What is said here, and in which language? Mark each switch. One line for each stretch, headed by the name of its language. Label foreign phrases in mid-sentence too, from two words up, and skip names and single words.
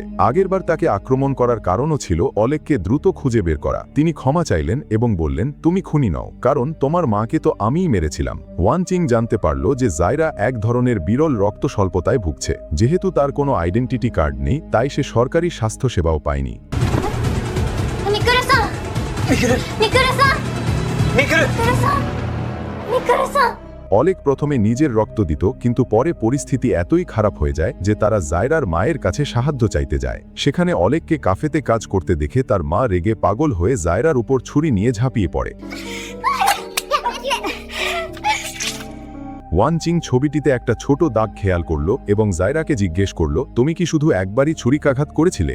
Bangla: আগেরবার তাকে আক্রমণ করার কারণও ছিল অলেককে দ্রুত খুঁজে বের করা। তিনি ক্ষমা চাইলেন এবং বললেন, তুমি খুনি নও, কারণ তোমার মাকে তো আমিই মেরেছিলাম। ওয়ানচিং জানতে পারল যে জায়রা এক ধরনের বিরল রক্ত স্বল্পতায় ভুগছে। যেহেতু তার কোনো আইডেন্টিটি কার্ড নেই, তাই সে সরকারি স্বাস্থ্যসেবাও পায়নি।
Japanese: ミクルさんミクル、ミクルさんミクル。ミクルさんミクルさん
Bangla: অলেক প্রথমে নিজের রক্ত দিত, কিন্তু পরে পরিস্থিতি এতই খারাপ হয়ে যায় যে তারা জায়রার মায়ের কাছে সাহায্য চাইতে যায়। সেখানে অলেককে কাফেতে কাজ করতে দেখে তার মা রেগে পাগল হয়ে জায়রার উপর ছুরি নিয়ে ঝাঁপিয়ে পড়ে। ওয়ানচিং ছবিটিতে একটা ছোট দাগ খেয়াল করল এবং জায়রাকে জিজ্ঞেস করল, তুমি কি শুধু একবারই ছুরিকাঘাত করেছিলে?